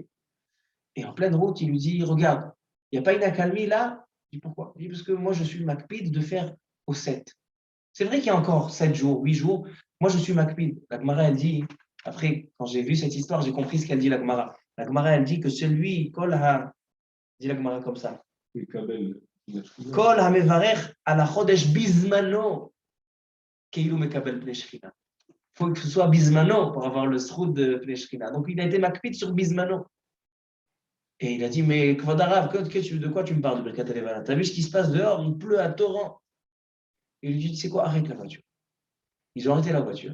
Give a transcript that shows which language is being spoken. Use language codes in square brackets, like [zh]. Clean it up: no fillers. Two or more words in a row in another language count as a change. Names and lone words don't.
[fr] Et en pleine route, il lui dit, regarde, il n'y a pas une accalmie là? Il dit, pourquoi? Il dit, parce que moi, je suis Makpid de faire au 7. C'est vrai qu'il y a encore 7 jours, 8 jours. Moi, je suis Makpid. La Gemara, elle dit, après, quand j'ai vu cette histoire, j'ai compris ce qu'elle dit, la Gemara. La Gemara, elle dit que celui, [he] כל ה, [fr] dit la Gemara comme ça. [he] כל המברך על החודש בזמנו, כאילו מקבל פני שכינה. [fr] Il faut que ce soit Bismano pour avoir le sroud de [he] פני שכינה. [fr] Donc, il a été Makpid sur Bismano. Et il a dit, mais [he] כבוד הרב, [fr] de quoi tu me parles de Birkat Alevana? Tu as vu ce qui se passe dehors? Il pleut à torrent. Et il lui dit, tu sais quoi, arrête la voiture. Ils ont arrêté la voiture.